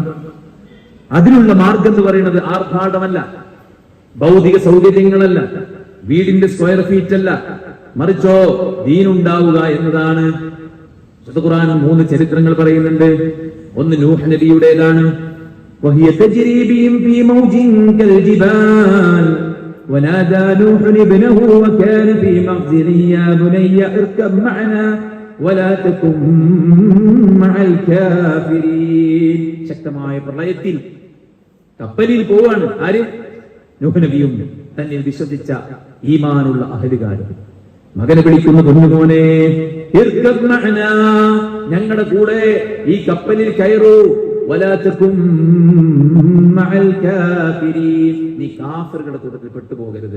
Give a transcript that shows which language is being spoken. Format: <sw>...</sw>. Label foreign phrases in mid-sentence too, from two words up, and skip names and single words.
<ml>അതിനുള്ള മാർഗം എന്ന് പറയുന്നത് ആർഭാടമല്ല, ഭൗതിക സൗകര്യങ്ങളല്ല, വീടിന്റെ സ്ക്വയർ ഫീറ്റ് അല്ല, മറിച്ചോ ദീനുണ്ടാവുക എന്നതാണ്. ഖുർആൻ 3 ചരിത്രങ്ങൾ പറയുന്നുണ്ട്. ഒന്ന് നൂഹ് നബിയുടേതാണ്.</ml> <ar>وهي تجري بهم في موج كالجبال ونادى نوح ابنه وكان في معزل يا بني اركب معنا ولا تكن مع الكافرين.</ar> <ml>ശക്തമായ പ്രളയത്തിൽ കപ്പലിൽ പോവാണ്. ആര്? നൂഹ് നബിയും തന്നിൽ വിശ്വസിച്ച ഈമാനുള്ള അഹലുകാരും. മകനെ വിളിക്കുന്നു, പൊന്നുമോനെ</ml> <ar>اركب معنا,</ar> <ml>ഞങ്ങളുടെ കൂടെ ഈ കപ്പലിൽ കയറൂ.</ml> <ar>ولا تكن مع الكافرين,</ar> <ml>നീ കാഫിറുകളുടെ കൂട്ടത്തിൽ പെട്ടുപോകരുത്.</ml>